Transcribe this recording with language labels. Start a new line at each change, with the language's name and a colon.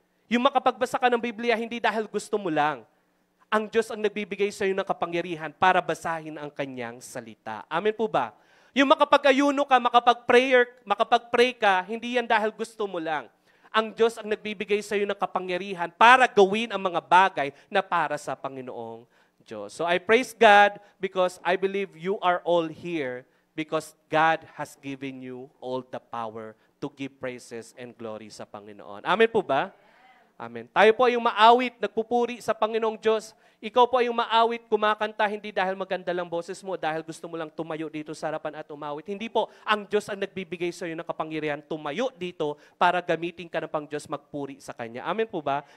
Filipino: Yung makapagbasa ka ng Biblia, hindi dahil gusto mo lang. Ang Diyos ang nagbibigay sa iyo ng kapangyarihan para basahin ang Kanyang salita. Amen po ba? Yung makapag-ayuno ka, makapag-pray ka, hindi yan dahil gusto mo lang. Ang Diyos ang nagbibigay sa iyo ng kapangyarihan para gawin ang mga bagay na para sa Panginoong Diyos.
English: So I praise God because I believe you are all here because God has given you all the power to give praises and glory
Filipino: sa Panginoon. Amen po ba?
English: Amen.
Filipino: Tayo po ay yung maawit, nagpupuri sa Panginoong Diyos. Ikaw po ay yung maawit, kumakanta, hindi dahil maganda lang boses mo, dahil gusto mo lang tumayo dito sa harapan at umawit. Hindi po, ang Diyos ang nagbibigay sa iyo ng kapangyarihan, tumayo dito para gamitin ka ng pang Diyos magpuri sa Kanya. Amen po ba?